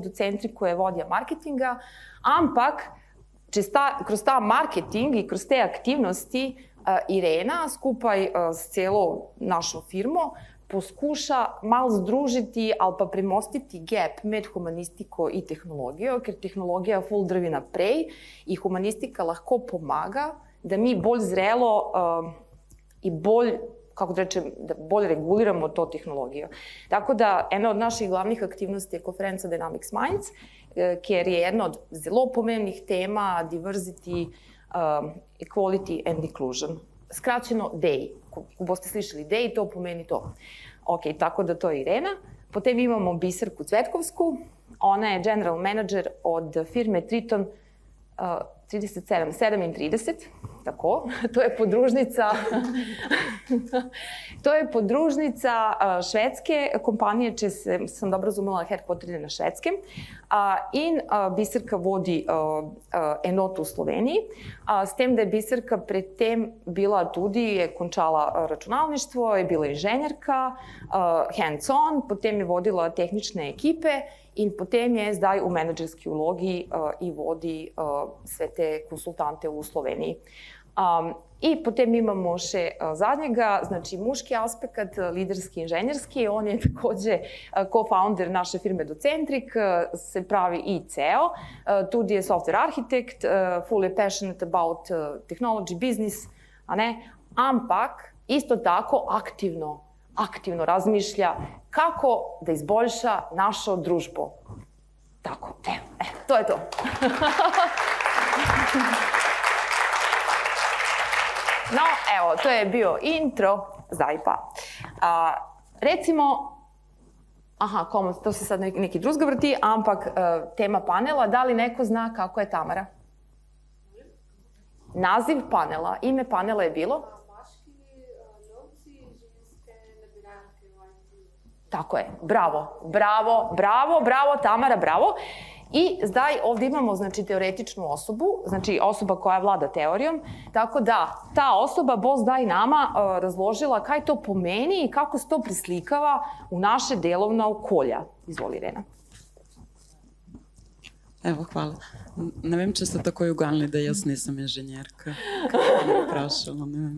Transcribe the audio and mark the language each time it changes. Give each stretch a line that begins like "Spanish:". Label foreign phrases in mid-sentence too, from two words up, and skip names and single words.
Slovenian: Docentriku je vodja marketinga, ampak kroz ta marketing i kroz te aktivnosti Irena skupaj s celo našo firmo poskuša malo združiti, ali pa premostiti gap med humanistiko i tehnologijo, ker tehnologija full drvi naprej i humanistika lahko pomaga da mi bolj zrelo i bolj, kako da rečem, da bolje reguliramo to tehnologijo. Tako da, ena od naših glavnih aktivnosti je konferenca Dynamics Minds, ker je jedna od zelo pomembnih tema
English: diversity, equality and inclusion.
Serbian: Skraćeno DEI.
Slovenian: Ko boste slišali DEI, to pomeni to. Ok, tako da to je Irena. Potem imamo Biserku Cvetkovsku. Ona je general manager od firme Triton 37, 7 i 30. tako.
Serbian: To je podružnica švedske kompanije,
Slovenian: če sem dobro razumela, headquarter je na švedskem. In Biserka vodi enoto v Sloveniji, s tem, da je Biserka predtem bila tudi, je končala računalništvo, je bila inženjerka, hands-on, potem je vodila tehnične ekipe in potem je zdaj v menadžerski vlogi
Serbian: i vodi sve te konsultante u Sloveniji.
Slovenian: I potem imamo še zadnjega, znači muški aspekt, liderski, inženjerski, on je takođe co-founder naše firme Docentrik, se pravi i CEO, tudi je
English: software architect, fully passionate about technology business,
Slovenian: a ne, ampak isto tako aktivno razmišlja kako da izboljša našo družbo. Tako, to je to. No, evo, to je bio intro, zdaj pa.
Serbian: Recimo, to se sad neki druzga vrti, ampak tema panela, da li neko zna kako je Tamara?
Slovenian: Naziv panela, ime panela je bilo? Tako je, bravo, Tamara, bravo.
Serbian: I zdaj ovdje imamo, znači, teoretičnu osobu, znači osoba koja vlada teorijom,
Slovenian: tako da ta osoba bo zdaj nama razložila kaj to pomeni
Serbian: i kako se to prislikava u naše delovna okolja. Izvoli, Irena. Evo, hvala.
Slovenian: Ne vem, če ste takoj uganili, da jaz nisem inženjerka. Kako me vprašala, ne vem.